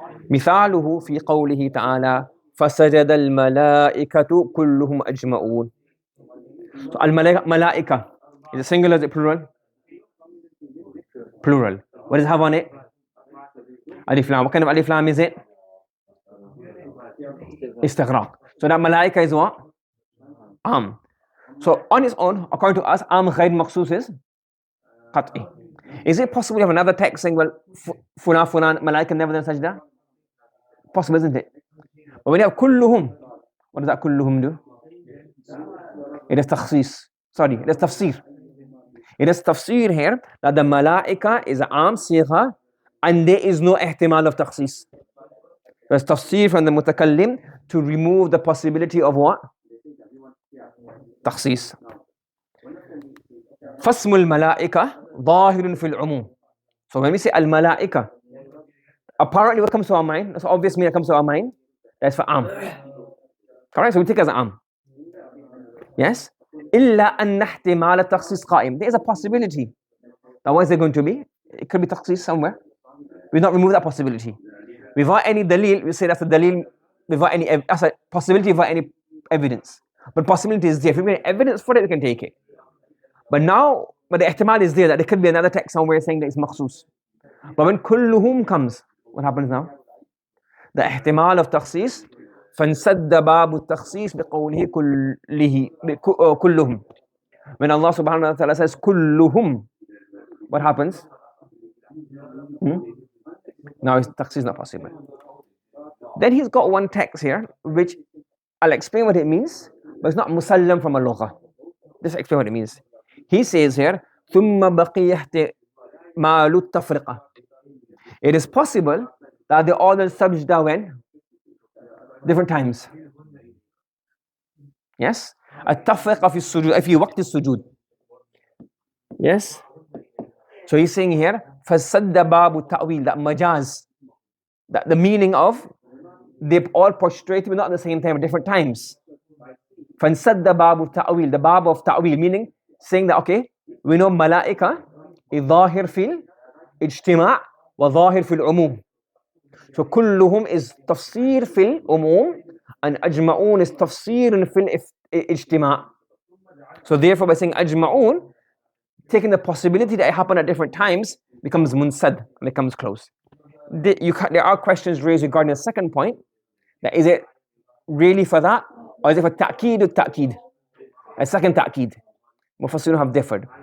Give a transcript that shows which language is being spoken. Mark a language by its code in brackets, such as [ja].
[ar] مثاله في قوله تعالى فسجد الملائكة كلهم أجمعون. [en] So al-malaika is it singular, is it plural? Plural. What does it have on it? Alif lam. What kind of alif lam is it? Istighraq. So that malaika is what? Am. So on its own, according to us, am ghayr makhsus is qat'i. Is it possible to have another text saying, well, fulan, malaika never done sajda? Possible, isn't it? But when you have kulluhum, what does that kulluhum do? It is takhsis. Sorry, it is tafsir. It is tafsir here that the malaika is am sigha and there is no ihtimal of takhsis. There's tafsir from the mutakallim to remove the possibility of what? Takhsis. [ar] Fasmul malaika ظاهر في العموم. So when we say al-malaika, apparently what comes to our mind, that's obvious meaning that comes to our mind, that's for am. Correct? So we take it as am. Yes? إلا أن احتمال التخصيص قائم. [en] There is a possibility. Now what is it going to be? It could be takhsis somewhere. We not remove that possibility. Without any dalil, we say that's a dalil without any, that's a possibility without any evidence. But possibility is there. If we have evidence for it, we can take it. But the ihtimal is there that there could be another text somewhere saying that it's makhsus. But when kulluhum comes, what happens now? The ihtimal of takhsis, [ar] فَانْسَدَّ بَابُ التَّخْصِيص بِقَوْلِهِ كُلُّهُم. [en] When Allah subhanahu wa ta'ala says kulluhum, what happens? Now takhsis is not possible. Then he's got one text here, which I'll explain what it means, but it's not musallam from a lugha. Just explain what it means. He says here, [ar] ثُمَّ بَقِيَ احْتِمَالُ التَّفْرِقَةِ. [en] It is possible that they all sajda when? Different times. Yes? [ar] التفرقة في السجود, في وقت السجود. [en] Yes? So he's saying here, [ar] فَسَدَّ بَابُ التَّأْوِيل, [en] that majaz, that the meaning of, they've all prostrated but not at the same time, at different times. [ar] فَانْسَدَّ بَابُ التَّأْوِيل, [en] the bab of ta'wil, meaning saying that, okay, we know malaika is [ar] ظاهر في الاجتماع وظاهر في العموم. So كلهم is تفسير في العموم and أجمعون is تفسير في الاجتماع. [en] So therefore by saying أجمعون, taking the possibility that it happened at different times becomes munsad, becomes close. There are questions raised regarding the second point, that is it really for that or is it for ta'keed or ta'keed? A second ta'keed. Mufassirun have differed.